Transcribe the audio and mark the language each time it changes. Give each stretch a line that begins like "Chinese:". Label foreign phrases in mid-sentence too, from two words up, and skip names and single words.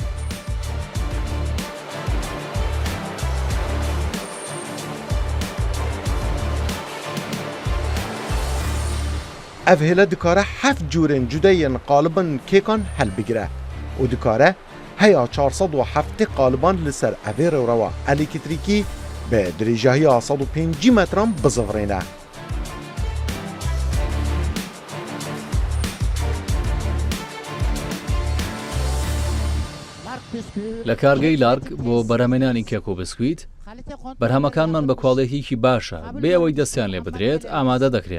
Kurdish: Ev hêle dikare heft cûrên cudeyên qalibên kêkan helbigire û dikare heya 407 qaliban li ser evê rêwrewa elektrîkî bi dirêjahiya 105 metran bizivirîne.
Central Kurdish: لە کارگەی لارک بۆ بەرهەمێنانی کێک و بسکویت بەرهەمەکانمان بە کواڵێتیکی باشە بێ ئەوەی دەستیان لێ بدرێت ئامادە دەکرێن.